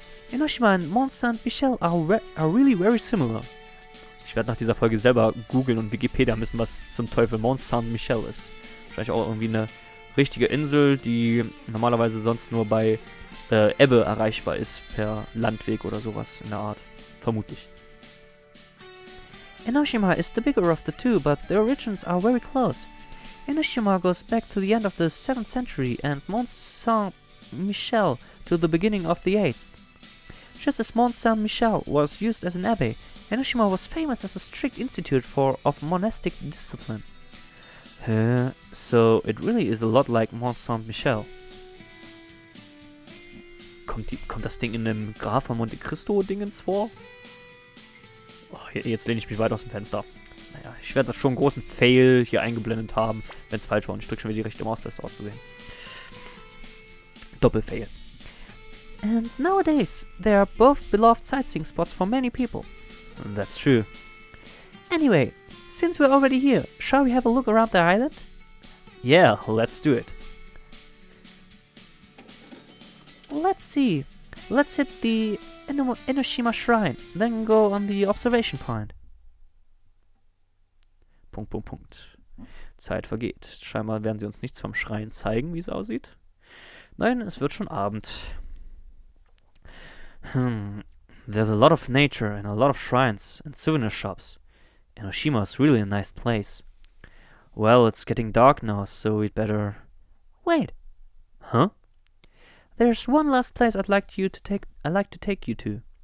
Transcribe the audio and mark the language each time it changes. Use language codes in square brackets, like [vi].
[en] Enoshima and Mont Saint-Michel are really very similar. [de] Ich werde nach dieser Folge selber googeln und Wikipedia müssen, was zum Teufel Mont Saint-Michel ist. Vielleicht auch irgendwie eine richtige Insel, die normalerweise sonst nur bei Ebbe erreichbar ist, per Landweg oder sowas in der Art. Vermutlich. [en] Enoshima is the bigger of the two, but the origins are very close. Enoshima goes back to the end of the 7th century and Mont Saint-Michel to the beginning of the 8th. Just as Mont Saint-Michel was used as an abbey, Enoshima was famous as a strict institute of monastic discipline. So it really is a lot like Mont Saint-Michel. [de] Kommt das Ding in dem Graf von Monte Cristo Dingens vor? Oh, jetzt lehne ich mich weit aus dem Fenster. Naja, ich werde das schon einen großen Fail hier eingeblendet haben, wenn es falsch war. Und ich drücke schon wieder die Richtung aus, das auszusehen. Doppelfail. [en] And nowadays, they are both beloved sightseeing spots for many people. That's true. Anyway, since we're already here, shall we have a look around the island? Yeah, let's do it. Let's see. Let's hit the Enoshima Shrine, then go on the observation point. [de] Punkt. Zeit vergeht. Scheinbar werden sie uns nichts vom Schrein zeigen, wie es aussieht. Nein, es wird schon Abend. [en] There's a lot of nature and a lot of shrines and souvenir shops. Enoshima is really a nice place. Well, it's getting dark now, so we'd better... Wait! Huh? There's one last place I'd like to take you to.